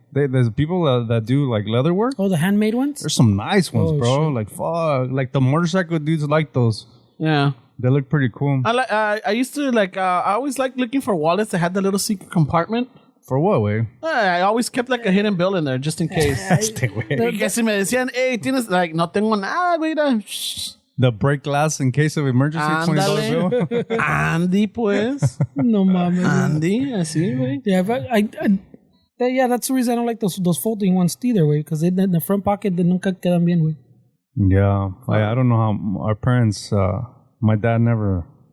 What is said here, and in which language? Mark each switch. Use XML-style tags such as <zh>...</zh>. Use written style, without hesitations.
<en>There's people that do like leather work. Oh, the handmade ones. There's some nice ones, bro. Shit. Like fuck, like the motorcycle dudes like those. Yeah. They look pretty cool. I used to like. I always liked looking for wallets that had the little secret compartment. For what way? I always kept like a hidden bill in there just in case.</en> <es>Porque si me decían, hey, tienes like no tengo nada, mira.</es> <en>The break glass in case of emergency. $20 bill.</en> <es>Andy, pues. No mames. Andy, así, güey.</es> <en>Yeah, but that's the reason I don't like those folding ones either, way, because in the front pocket they</en> <es>nunca quedan bien,</es> <en>way. Yeah, I don't know how our parents. My dad never.</en>